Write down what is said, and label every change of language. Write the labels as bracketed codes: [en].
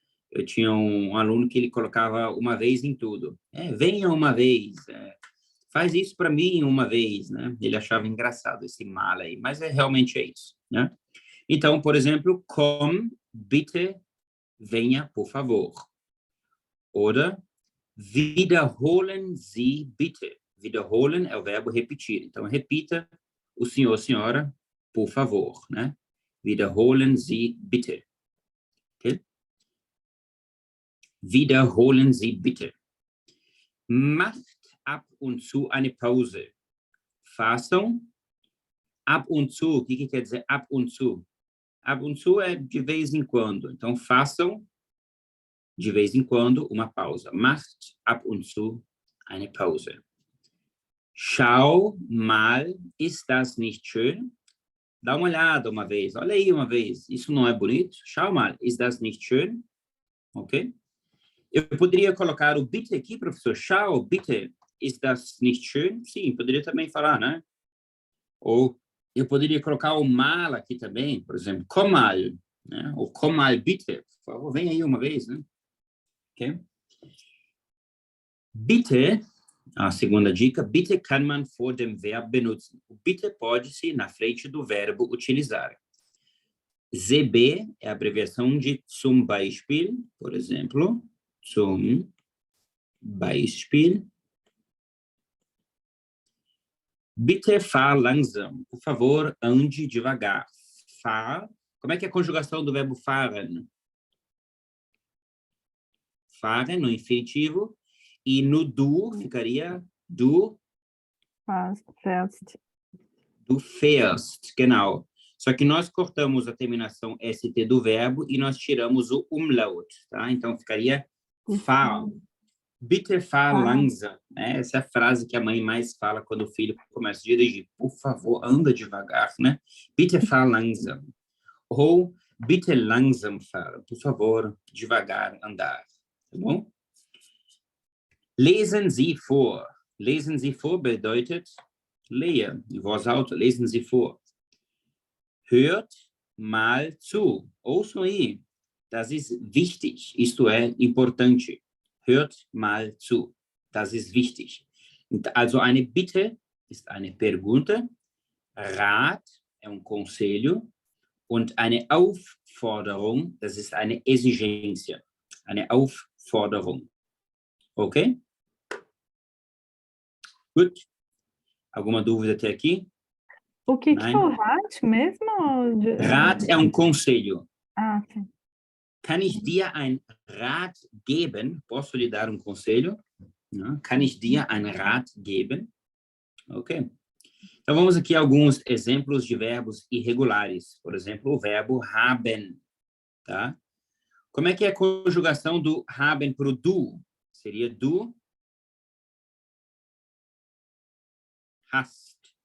[pt] Eu tinha um aluno que ele colocava uma vez em tudo. Venha uma vez, faz isso para mim uma vez, né? Ele achava engraçado esse mal aí, mas realmente é isso, né? Então, por exemplo, [de] komm, bitte, [pt] venha, por favor. [de] Oder, wiederholen Sie bitte. [pt] Wiederholen é o verbo repetir. Então, repita o senhor, senhora, por favor, né? [de] Wiederholen Sie bitte. Okay? Wiederholen Sie bitte. Macht ab und zu eine Pause. [pt] Façam [de] ab und zu. [pt] O que quer dizer [de] ab und zu? [pt] Ab und zu é de vez em quando. Então, façam de vez em quando uma pausa. [de] Macht ab und zu eine Pause. Schau mal, ist das nicht schön? [pt] Dá uma olhada uma vez. Olha aí uma vez. Isso não é bonito? [de] Schau mal, ist das nicht schön? [pt] Ok? Eu poderia colocar o bitte aqui, professor. [de] Schau, bitte, ist das nicht schön? [pt] Sim, poderia também falar, né? Ou eu poderia colocar o mal aqui também, por exemplo. [de] Komm mal, [pt] né? Ou [de] komm mal, bitte. [pt] Por favor, vem aí uma vez, né? Ok? [de] Bitte, [pt] a segunda dica, [de] bitte kann man vor dem Verb benutzen. [pt] O bitte pode-se na frente do verbo utilizar. ZB é a abreviação de [de] zum Beispiel, [pt] por exemplo. [de] Zum Beispiel. Bitte fahr langsam. [pt] Por favor, ande devagar. [de] Fahr. [pt] Como é que é a conjugação do verbo fahren? Fahren no infinitivo. E no du ficaria du [de] Fährst. Du fährst, genau. [pt] Só que nós cortamos a terminação ST do verbo e nós tiramos o umlaut, tá? Então ficaria [de] fahr. Bitte fahr langsam. Né? [pt] Essa é a frase que a mãe mais fala quando o filho começa a dirigir. Por favor, anda devagar, né? [de] Bitte fahr langsam. [pt] Ou [de] bitte langsam fahren. [pt] Por favor, devagar andar. Tá bom? [de] Lesen Sie vor. Lesen Sie vor bedeutet [pt] leia, em voz alta. [de] Lesen Sie vor. Hört mal zu. [pt] Ouçam aí. [de] Das ist wichtig. [pt] Isto é importante. [de] Hört mal zu. Das ist wichtig. Also eine Bitte ist eine Pergunta. [pt] Rat é conselho. [de] Und eine Aufforderung, das ist eine Exigência. Eine Aufforderung. Ok? [pt] Gut. Alguma dúvida até aqui? O que é o Rat mesmo? Rat é conselho. Ah, sim. [de] Kann ich dir ein Rat geben? [pt] Posso lhe dar conselho? [de] Ja. Kann ich dir ein Rat geben? [pt] Ok. Então, vamos aqui a alguns exemplos de verbos irregulares. Por exemplo, o verbo haben. Tá? Como é que é a conjugação do haben para o du? Seria [de] du hast.